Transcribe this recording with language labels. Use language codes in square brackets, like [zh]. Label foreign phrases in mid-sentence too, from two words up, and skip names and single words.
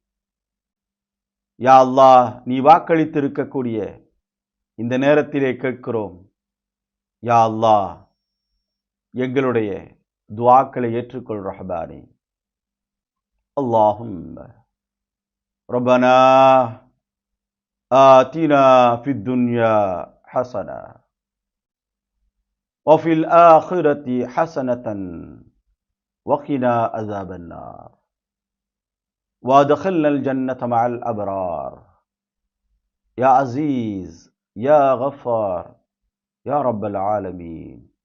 [ar] يا الله, [ta] நீ வாக்களித்திருக்கக்கூடிய இந்த நேரத்திலே கேட்கிறோம். [ar] يا الله, [ta] எங்களுடைய துஆக்களை ஏற்றுக்கொள் ரஹ்மானே. [ar] اللهم ربنا آتنا في الدنيا حسنة وفي الآخرة حسنة وقنا عذاب النار وادخلنا الجنة مع الأبرار يا عزيز يا غفار يا رب العالمين.